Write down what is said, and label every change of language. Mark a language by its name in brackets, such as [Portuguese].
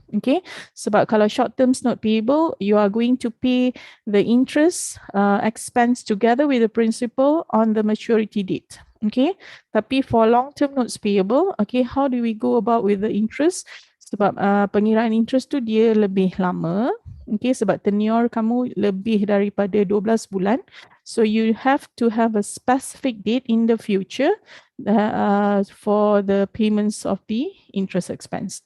[English] Okay, sebab kalau short-term note payable, you are going to pay the interest expense together with the principal on the maturity date. Okay, tapi for long-term notes payable, okay, how do we go about with the interest? [Malay] Sebab pengiraan interest tu dia lebih lama. Okay, sebab tenure kamu lebih daripada 12 bulan. [English] So you have to have a specific date in the future for the payments of the interest expense.